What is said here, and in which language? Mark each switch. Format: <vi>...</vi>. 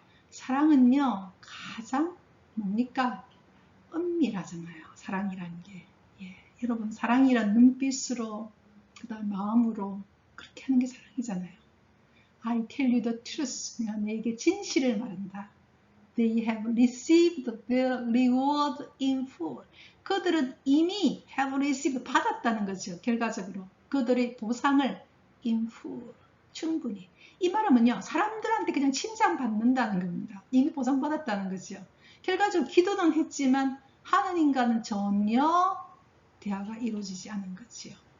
<ko>사랑은요, 가장 뭡니까? 은밀하잖아요. 사랑이라는 게. 예. 여러분, 사랑이란 눈빛으로, 그 다음 마음으로 그렇게 하는 게 사랑이잖아요.</ko> <en>I tell you the truth.</en> <ko>내가 너에게 진실을 말한다.</ko> <en>They have received the reward in full.</en> <ko>그들은 이미</ko> <en>have received,</en> <ko>받았다는 거죠. 결과적으로. 그들의 보상을</ko> <en>in full,</en> <ko>충분히. 이 말하면요. 사람들한테 그냥 칭찬받는다는 겁니다. 이미 보상받았다는 거죠. 결과적으로 기도는 했지만 하느님과는 전혀 대화가 이루어지지 않은 거지요.</ko>